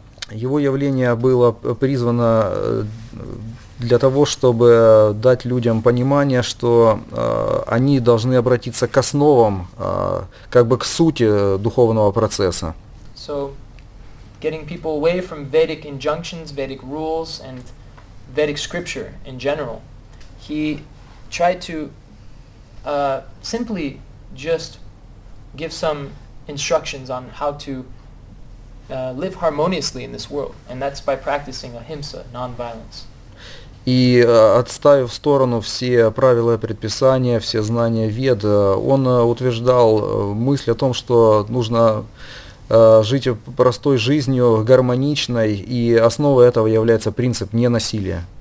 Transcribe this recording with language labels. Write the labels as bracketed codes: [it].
[ru] Его явление было призвано для того, чтобы дать людям понимание, что они должны обратиться к основам, как бы к сути духовного процесса. [en] So, getting people away from Vedic injunctions, Vedic rules, and Vedic scripture in general, he tried to simply just give some instructions on how to live harmoniously in this world, and that's by practicing ahimsa, non-violence. [ru] И отставив в сторону все правила и предписания, все знания Вед, он утверждал мысль о том, что нужно жить простой жизнью, гармоничной, и основой этого является принцип ненасилия.